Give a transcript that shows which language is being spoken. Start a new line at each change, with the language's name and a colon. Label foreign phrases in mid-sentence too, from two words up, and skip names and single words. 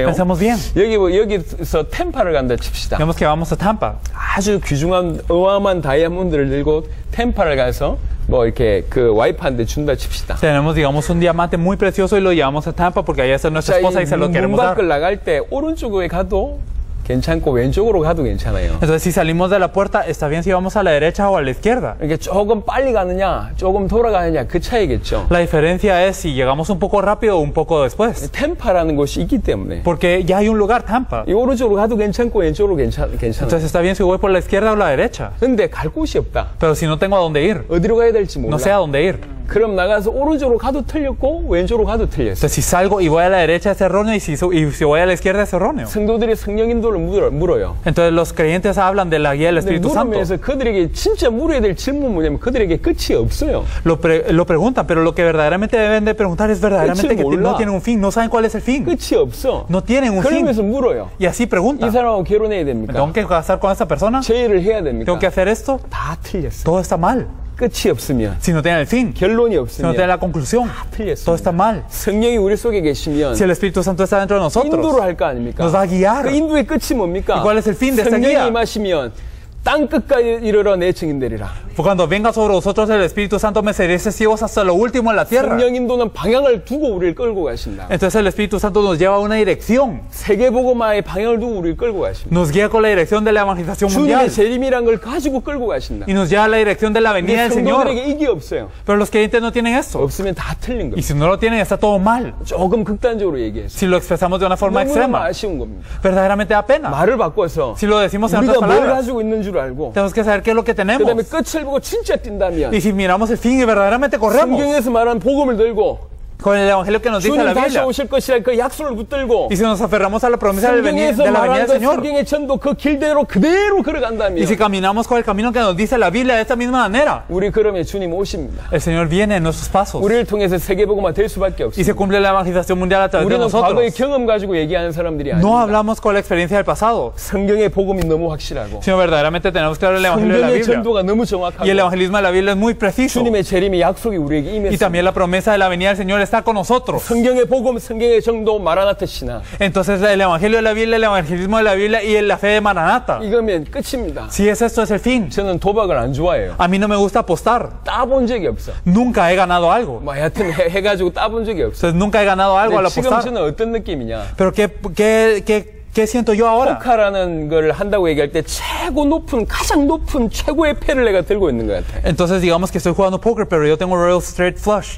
Spanish: Pensemos bien.
Korean: 여기서 템파를 간다 칩시다.
Spanish: Digamos que vamos a Tampa.
Korean: 아주 귀중한 어마어마한 다이아몬드를 들고 템파를 가서 뭐 이렇게 그 와이프한테 준다 칩시다.
Spanish: Tenemos, digamos, un diamante muy precioso y lo llevamos a Tampa porque ahí está nuestra esposa y se lo
Korean: 문
Spanish: queremos dar.
Korean: 밖을 나갈 때 오른쪽에 가도 괜찮고 왼쪽으로 가도 괜찮아요.
Spanish: Entonces, si salimos de la puerta, está bien si vamos a la derecha o a la izquierda.
Korean: 이게 조금 빨리 가느냐, 조금 돌아가느냐 그 차이겠죠.
Spanish: La diferencia es si llegamos un poco rápido o un poco después.
Korean: 템파라는 곳이 있기 때문에
Spanish: Porque ya hay un lugar, Tampa.
Korean: 이 오른쪽으로 가도 괜찮고 왼쪽으로 괜찮아요.
Spanish: Entonces está bien si voy por la izquierda o la derecha.
Korean: 근데 갈 곳이 없다.
Spanish: Pero si no tengo a dónde ir,
Korean: 어디로 가야 될지 몰라.
Spanish: no sé a dónde ir.
Korean: 그럼 나가서 오른쪽으로 가도 틀렸고 왼쪽으로 가도 틀렸어.
Spanish: Entonces si salgo y voy a la derecha es erróneo y si voy a la izquierda es erróneo.
Korean: 성도들이 성령 인도를 물어요.
Spanish: Entonces los creyentes hablan de la guía del Espíritu Santo.
Korean: 물으면서 그들에게 진짜 물어야 될 질문 뭐냐면 그들에게 끝이 없어요.
Spanish: Lo preguntan, pero lo que verdaderamente deben de preguntar es verdaderamente que no tienen un fin. No saben cuál es el fin.
Korean: 끝이 없어.
Spanish: No tienen un fin.
Korean: 그러면서 물어요.
Spanish: Y así
Korean: 이
Spanish: preguntan.
Korean: 사람하고 결혼해야 됩니까?
Spanish: ¿Tengo que casar con esta persona?
Korean: 제 일을 해야 됩니까?
Spanish: ¿Tengo que hacer esto?
Korean: 다 틀렸어.
Spanish: Todo está mal.
Korean: 끝이 없으면
Spanish: Si no tienen el fin,
Korean: 결론이
Spanish: si no
Korean: 없으면
Spanish: tienen la conclusión, todo está
Korean: 틀렸습니다.
Spanish: mal.
Korean: 성령이 우리 속에 계시면
Spanish: Si el Espíritu Santo está dentro de
Korean: 인도를
Spanish: nosotros,
Korean: 할 거 아닙니까?
Spanish: nos va a guiar.
Korean: 그 인도의 끝이 뭡니까?
Spanish: ¿Y cuál es el fin de esta
Korean: 성령이
Spanish: guía?
Korean: 임하시면 땅 끝까지 이르러 내 증인 되리라.
Spanish: Cuando venga sobre vosotros el Espíritu Santo, me seréis testigos hasta lo último en la tierra.
Korean: 성령 인도는 방향을 두고 우리를 끌고 가신다.
Spanish: Entonces el Espíritu Santo nos lleva a una dirección.
Korean: 세계복음화의 방향을 두고 우리를 끌고 가십니다.
Spanish: Nos guía con la dirección de la evangelización
Korean: 주님의
Spanish: mundial.
Korean: 재림이란 걸 가지고 끌고 가신다.
Spanish: Y nos lleva a la dirección de la venida del Señor.
Korean: 성도들에게 이게 없어요.
Spanish: Pero los creyentes no tienen esto.
Korean: 없으면 다 틀린
Spanish: Y
Korean: 겁니다.
Spanish: si no lo tienen, está todo mal.
Korean: 조금 극단적으로 얘기해서
Spanish: Si lo expresamos de una forma
Korean: 너무너무
Spanish: extrema,
Korean: 아쉬운 겁니다.
Spanish: verdaderamente da pena.
Korean: 말을 바꿔서
Spanish: Si lo decimos en
Korean: 우리가
Spanish: otras
Korean: 뭘
Spanish: palabras,
Korean: 가지고 있는 줄 알고
Spanish: tenemos que saber qué es lo que
Korean: 그 다음에
Spanish: tenemos.
Korean: 끝을 보고 진짜 뛴다면
Spanish: Y si miramos el fin y verdaderamente corremos
Korean: 성경에서 말한 복음을 들고
Spanish: con el evangelio que nos dice la
Korean: 주님 다시
Spanish: Biblia,
Korean: 오실 것이라 그 약속을 붙들고
Spanish: y si nos aferramos a la promesa de la venida
Korean: 성경에서
Spanish: del
Korean: 말한 그
Spanish: Señor,
Korean: 성경의 전도 그 길대로 그대로 걸어간다면
Spanish: y si caminamos con el camino que nos dice la Biblia de esta misma manera,
Korean: 우리 그러면 주님 오십니다.
Spanish: el Señor viene en nuestros pasos
Korean: 우리를 통해서 세계복음화 될 수밖에
Spanish: y se
Korean: 없습니다.
Spanish: cumple la evangelización mundial a través de
Korean: 우리는 과거의
Spanish: nosotros.
Korean: 경험 가지고 얘기하는 사람들이
Spanish: No
Korean: 아닙니다.
Spanish: hablamos con la experiencia del pasado,
Korean: 성경의 복음이 너무 확실하고
Spanish: sino verdaderamente tenemos claro el evangelio de la
Korean: 성경의
Spanish: Biblia.
Korean: 전도가 너무 정확하고
Spanish: Y el evangelismo de la Biblia es muy preciso.
Korean: 주님의 재림의 약속이 우리에게
Spanish: Y
Korean: 임했습니다.
Spanish: también la promesa de la venida del Señor está con nosotros.
Korean: 성경의 복음, 성경의 정도, 마라나타 신앙
Spanish: Entonces el evangelio de la Biblia, el evangelismo de la Biblia y la fe de Maranata.
Korean: 이거면 끝입니다.
Spanish: Si es esto, es el fin.
Korean: 저는 도박을 안 좋아해요.
Spanish: A mí no me gusta apostar.
Korean: 따본 적이 없어.
Spanish: Nunca he ganado algo.
Korean: 뭐 하여튼 해가지고 따본 적이 없어.
Spanish: Entonces nunca he ganado algo al
Korean: 근데 지금
Spanish: apostar.
Korean: 저는 어떤 느낌이냐?
Spanish: Pero ¿qué ¿Qué siento yo ahora?
Korean: 포카라는 걸 한다고 얘기할 때 가장 높은 최고의 패를 내가 들고 있는 것 같아.
Spanish: Entonces digamos que estoy jugando póker, pero yo tengo
English: Royal Straight Flush.